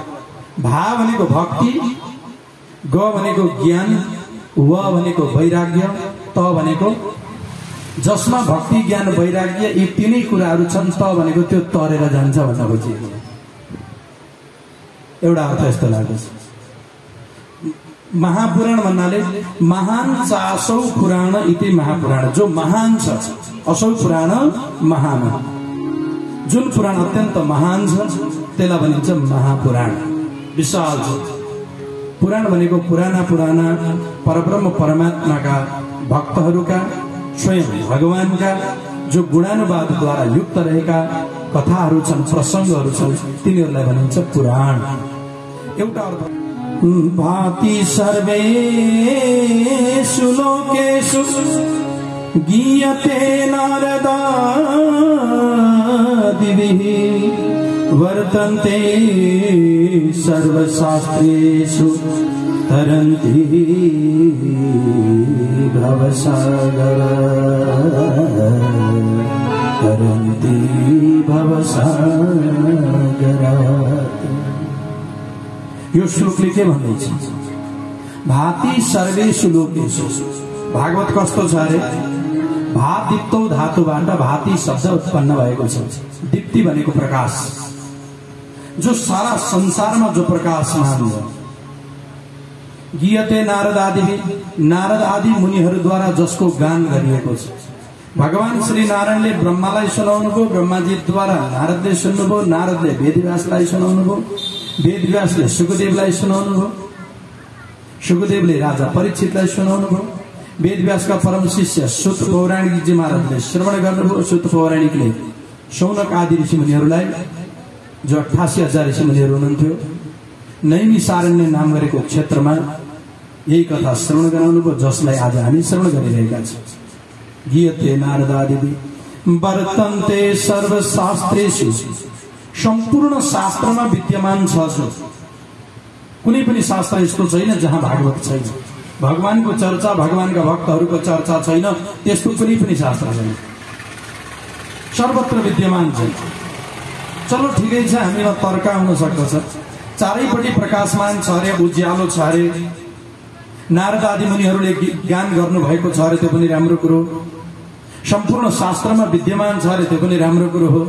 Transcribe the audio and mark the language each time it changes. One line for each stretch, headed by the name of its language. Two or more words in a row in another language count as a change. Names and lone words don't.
Nepali: भा भनेको भक्ति, ग भनेको ज्ञान, व भनेको वैराग्य, त भनेको जसमा भक्ति, ज्ञान, वैराग्य यी तीनै कुराहरू छन्, त भनेको त्यो तरेर जान्छ भन्न खोजिएको। एउटा अर्थ यस्तो लाग्दछ। महापुराण भन्नाले
Sanskrit: महान चासौ पुराण इति महापुराण।
Nepali: जो महान छ,
Sanskrit: असौ पुराण महान।
Nepali: जुन पुराण अत्यन्त महान छ त्यसलाई भनिन्छ महापुराण। विशाल पुराण भनेको पुराना परब्रह्म परमात्माका भक्तहरूका, स्वयं भगवानका जो गुणानुवादद्वारा युक्त रहेका कथाहरू छन्, प्रसङ्गहरू छन्, तिनीहरूलाई भनिन्छ पुराण। एउटा अर्थ
Sanskrit: भाति सर्वेषु लोकेषु गीयते नारदादिभिः वर्तन्ते सर्वशास्त्रेषु तरन्ति भवसागर, तरन्ति भवसागर।
Nepali: यो श्लोकले के भन्दैछ?
Sanskrit: भाति सर्वेषु लोकेषु।
Nepali: भागवत कस्तो छ अरे? भा दीप्तौ धातुबाट भाति शब्द उत्पन्न भएको छ। दीप्ति भनेको प्रकाश, जो सारा संसारमा जो प्रकाशमान हो।
Sanskrit: गीयते नारद आदि,
Nepali: नारद आदि मुनिहरूद्वारा जसको गान गरिएको छ। भगवान श्री नारायणले ब्रह्मालाई सुनाउनुभयो, ब्रह्माजीद्वारा नारदले सुन्नुभयो, नारदले वेदव्यासलाई सुनाउनुभयो, वेदव्यासले सुखदेवलाई सुनाउनुभयो, सुखदेवले राजा परीक्षितलाई सुनाउनुभयो, वेदव्यासका परम शिष्य सुत पौराणिकजी महाराजले श्रवण गर्नुभयो, सुत पौराणिकले शौनक आदि ऋषिमुनिहरूलाई, जो 88,000 ऋषिमुनिहरू हुनुहुन्थ्यो, नैमिसारण्य नाम गरेको क्षेत्रमा यही कथा श्रवण गराउनुभयो, जसलाई आज हामी श्रवण गरिरहेका छौँ।
Sanskrit: गीयते नारदादिभिः वर्तन्ते सर्वशास्त्रेषु।
Nepali: सम्पूर्ण शास्त्रमा विद्यमान छ जो कुनै पनि शास्त्र यस्तो छैन जहाँ भागवत छैन, भगवानको चर्चा, भगवानका भक्तहरूको चर्चा छैन, त्यस्तो कुनै पनि शास्त्र छैन, सर्वत्र विद्यमान छैन। चलो ठिकै छ, हामीमा तर्क आउन सक्दछ, चारैपट्टि प्रकाशमान छ अरे, उज्यालो छ अरे, नारद आदि मुनिहरूले ज्ञान गर्नुभएको छ अरे, त्यो पनि राम्रो कुरो, सम्पूर्ण शास्त्रमा विद्यमान छ अरे, त्यो पनि राम्रो कुरो हो।